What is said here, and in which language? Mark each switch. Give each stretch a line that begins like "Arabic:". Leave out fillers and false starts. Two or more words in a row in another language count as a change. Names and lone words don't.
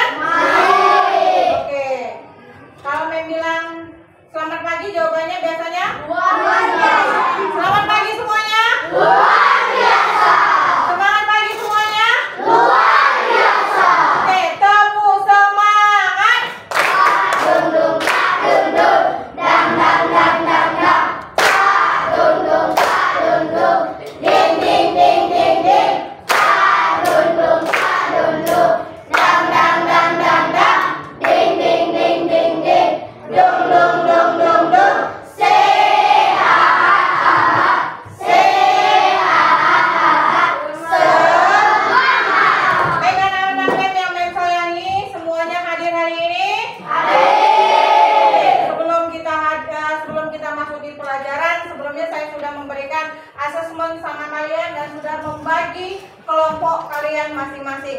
Indonesian: Baik. Oke. Kalau Mem bilang selamat pagi, jawabannya biasanya? Luar biasa. Selamat pagi semuanya? Luar biasa. Semangat pagi semuanya? Luar biasa. Oke, tepuk semangat. Dung dung tak dung dung, dang dang dang dang dang. Tak dung dung tak dung dung, ding ding ding ding ding. Tak dung dung tak dung dung, dang dang dang dang dang. Ding ding ding ding ding, dung dung dung dung dung. Say ha ha ha ha, say ha ha ha ha. Semangat. Baik anak-anak Mem yang Mem sayangi, semuanya hadir hari ini? Sebelum kita masuk di pelajaran, sebelumnya saya sudah memberikan asesmen sama kalian dan sudah membagi kelompok kalian masing-masing.